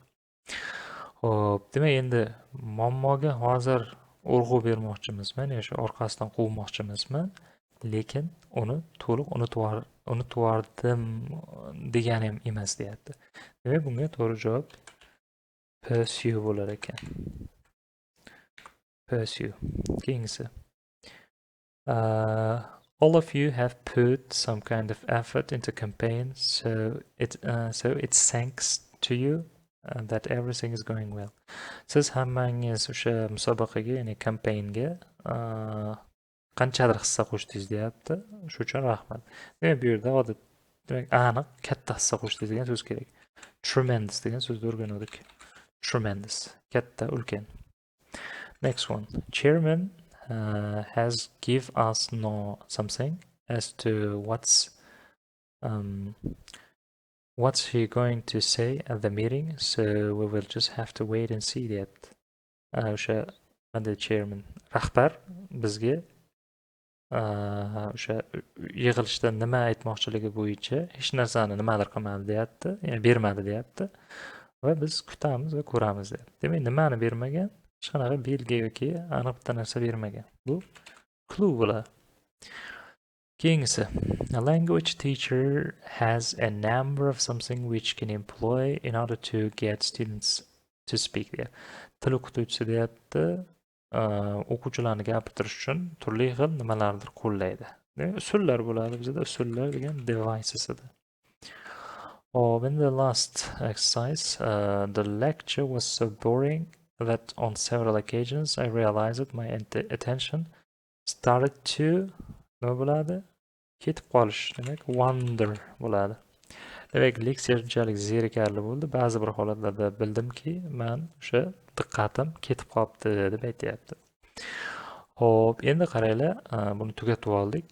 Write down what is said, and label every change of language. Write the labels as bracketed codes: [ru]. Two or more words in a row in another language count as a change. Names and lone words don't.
[uz] Xo'p, demak endi muammoga hozir urg'u bermoqchimizman, o'sha orqasidan quvmoqchimizman, lekin uni to'liq unutvordim degani ham emas deyapti. Demak, bunga to'g'ri javob pursue bo'lar ekan. Pursue. Keyingisi. [en] All of you have put some kind of effort into campaign, so it's thanks to you that everything is going well. [uz] Siz hammangiz o'sha musobaqaga, ya'ni kampaniyaga qanchadir hissa qo'shdingiz deyapti. Shu uchun rahmat. Demak, bu yerda demak aniq katta hissa qo'shdingiz degan so'z kerak. Tremendous degan so'zni o'rgandik. Tremendous. Katta, ulkan. [en] Next one. Chairman has give us something as to what's he going to say at the meeting, so we will just have to wait and see that. [uz] O'sha [en] the chairman [uz] rahbar bizga o'sha yig'ilishda nima aytmoqchiligi bo'yicha hech narsani nimadir qilmadi deyapti, ya'ni bermadi deyapti va biz kutamiz va ko'ramiz deyapti. Demak, nimani bermagan? Hech qanaqa belgi yoki aniq bitta narsa bermagan. Bu clue bo'ladi. Keyingisi. [en] A language teacher has a number of something which can employ in order to get students to speak there. [uz] Til o'qituvchisi deyapti, o'quvchilarni gapirtirish uchun turli xil nimalardir qo'llaydi. Usullar bo'ladi. Bizda usullar degan devices edi. [en] In the last exercise, the lecture was so boring that on several occasions I realized that my attention started to [uz] nima bo'ladi? Ketib qolish, demak wander bo'ladi. Demak, leksiya shunchalik zerikarli bo'ldi, ba'zi bir holatlarda bildimki, men o'sha diqqatim ketib qolibdi deb aytyapti. Xo'p, endi qaranglar, buni tugatib oldik.